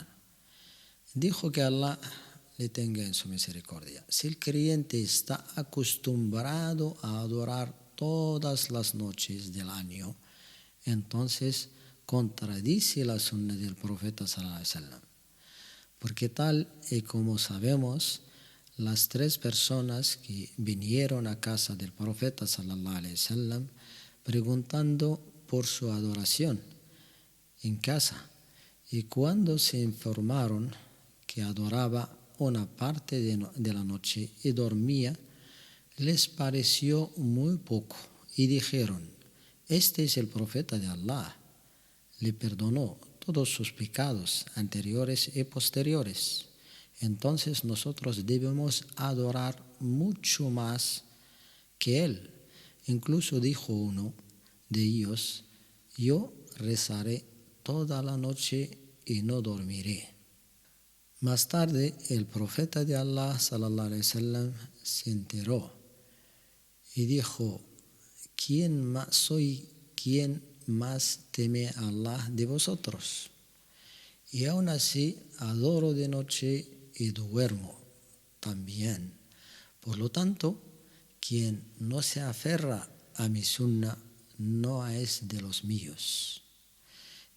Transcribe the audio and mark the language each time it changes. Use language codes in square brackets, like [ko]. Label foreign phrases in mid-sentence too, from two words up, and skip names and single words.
[es] Dijo que Allah le tenga en su misericordia. Si el creyente está acostumbrado a adorar todas las noches del año, entonces contradice la sunna del profeta [ar] صلى الله عليه وسلم. [es] Porque tal y como sabemos, las 3 personas que vinieron a casa del profeta [ar] صلى الله عليه وسلم [es] preguntando por su adoración en casa, y cuando se informaron que adoraba una parte de la noche y dormía, les pareció muy poco y dijeron: este es el profeta de Allah, le perdonó todos sus pecados anteriores y posteriores. Entonces nosotros debemos adorar mucho más que él. Incluso dijo uno de ellos: yo rezaré toda la noche y no dormiré. Más tarde el profeta de Allah [ar] صلى الله عليه وسلم [es] se enteró y dijo: ¿quién más teme a Allah de vosotros? Y aún así adoro de noche y duermo también. Por lo tanto, quien no se aferra a mi sunna no es de los míos.